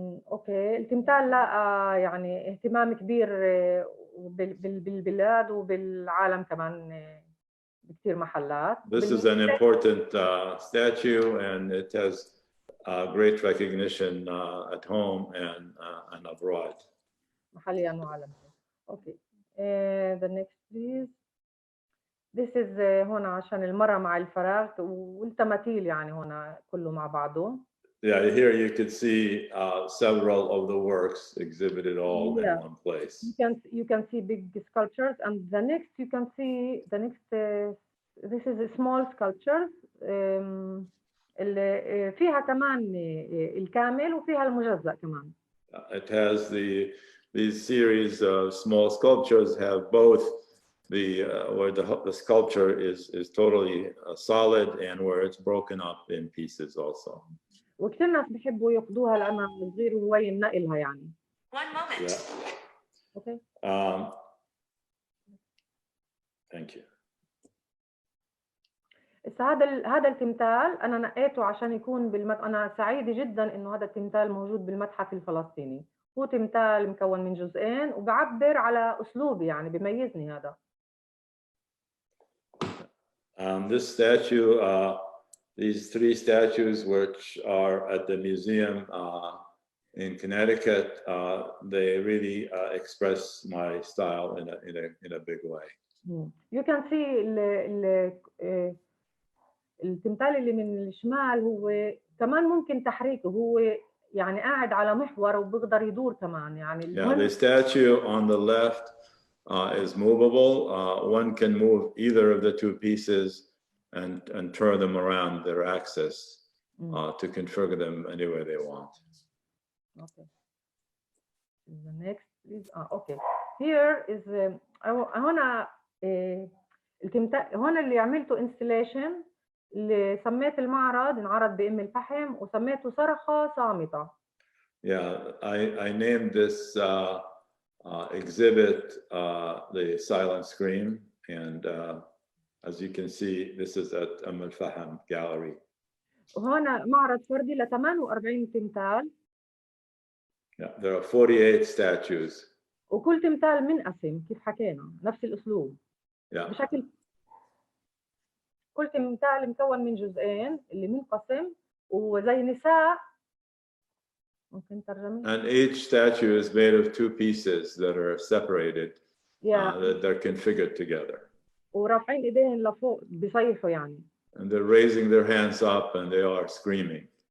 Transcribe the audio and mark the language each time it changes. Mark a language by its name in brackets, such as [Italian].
[Arabic] اوكي، التمثال لقى يعني اهتمام كبير بالبلاد وبالعالم كمان بكثير محلات. [English] This is an important statue, and it has great recognition at home and abroad. [Arabic] محليا وعالميا. اوكي. [English] The next please. This is [Arabic] هنا عشان المرأة مع الفراغ والتماثيل يعني هنا كله مع بعضه. [English] Yeah, here you could see several of the works exhibited all in one place. You can see big sculptures, and the next you can see the next. This is a small sculptures. [Arabic] اللي فيها كمان الكامل وفيها المجزأ كمان. [English] It has these series of small sculptures have both where the sculpture is totally solid and where it's broken up in pieces also. [Arabic] وكثير ناس بيحبوا ياخذوها لأنها صغير وهي نقلها يعني. [English] One moment. Yeah. Okay. Thank you. [Arabic] هذا التمثال أنا نقيته عشان يكون أنا سعيدة جدا إنه هذا التمثال موجود بالمتحف الفلسطيني. هو تمثال مكون من جزئين وبعبر على أسلوبي، يعني بيميزني هذا. [English] This statue, these three statues, which are at the museum in Connecticut, they really express my style in a big way. You can see [Arabic] التمثال اللي من الشمال هو كمان ممكن تحريكه، هو يعني قاعد على محور وبيقدر يدور كمان يعني [English] Yeah, the statue on the left is movable. One can move either of the two pieces and turn them around their axis to configure them any way they want. Okay. The next is okay. Here is [Arabic] هنا التمثال هنا اللي عملته installation اللي سميت المعرض انعرض بأم الفحم وسميته صرخة صامتة. [English] Yeah, I named this exhibit the silent scream, and as you can see, this is at Al Faham Gallery. [Arabic] وهنا معرض فردي ل 48 تمثال. [English] Yeah, there are 48 statues. [Arabic] وكل تمثال منقسم كيف حكينا نفس الأسلوب. [English] Yeah. [Arabic] بشكل كل تمثال مكون من جزئين اللي منقسم وزي نساء. ممكن ترجمة. [English] And each statue is made of two pieces that are separated. That they're configured together. [Arabic] ورافعين ايديهم لفوق بيصيحوا يعني. [English] And they're raising their hands up and they are screaming.